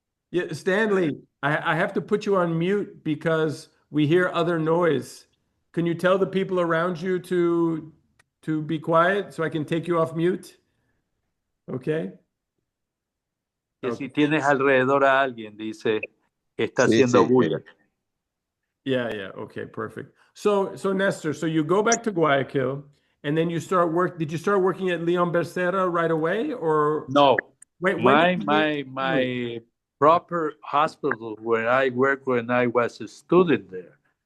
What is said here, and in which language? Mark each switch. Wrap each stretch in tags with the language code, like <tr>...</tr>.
<en>Yeah, Stanley, I have to put you on mute because we hear other noise. Can you tell the people around you to be quiet so I can take you off mute? Okay.</en> <es>Que si tienes alrededor a alguien, dice, está haciendo bulla.</es> <en>Yeah. Okay, perfect. So Nestor, so you go back to Guayaquil and then you did you start working at Leon Becerra right away or? No. Wait, my proper hospital where I worked when I was a student there.</en>